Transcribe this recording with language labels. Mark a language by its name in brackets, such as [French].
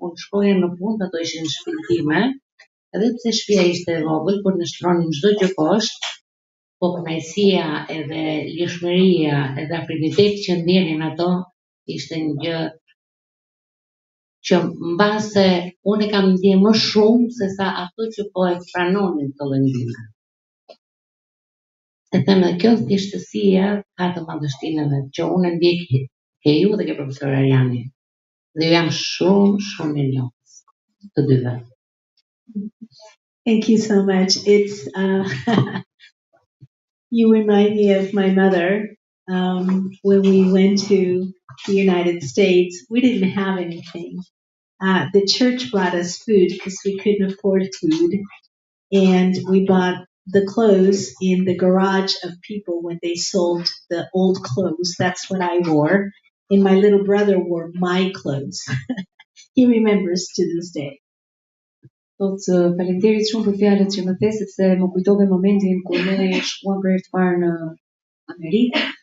[Albanian] Unë shkoja në punë, ato ishin në shtëpinë time, edhe pse shtëpia ishte e vogël, por ne shtronin çdo gjë poshtë, po kënaqësia edhe lirshmëria edhe afriniteti që ndjenin ato ishte një gjë që mbase unë e kam ndje më shumë se sa ato që po e pranonin të lëndime. E them edhe kjo thjeshtësia ka të madhështinë edhe që unë e ndjek ke ju dhe ke profesor Ariani. Dhe jam shumë e njohës të dyve. [English] Thank you so much. It's you remind me of my mother. When we went to the United States, we didn't have anything. The church brought us food because we couldn't afford food, and we bought the clothes in the garage of people when they sold the old clothes. That's what I wore, and my little brother wore my clothes. He remembers to this day. [Albanian] Faleminderit shumë për fjalët që më the, sepse më kujtove momentin kur ne shkuam për herë të parë në Amerikë.